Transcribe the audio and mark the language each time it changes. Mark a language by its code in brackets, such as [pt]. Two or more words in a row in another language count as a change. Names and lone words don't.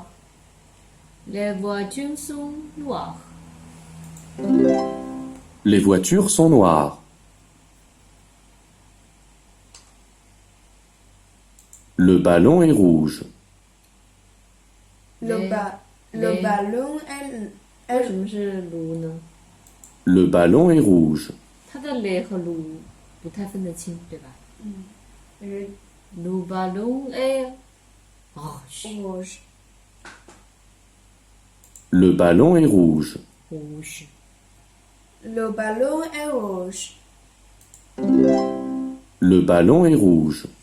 [fr] Les voitures sont noires. Les voitures sont noires. Le ballon est rouge. Le ballon est [zh] 为什么是卢呢？ [fr] Le ballon est rouge. [zh] 它的雷和卢不太分得清，对吧？ [fr] Le ballon est rouge. rouge. Le ballon est rouge. Rouge. Le ballon est rouge. Le ballon est rouge.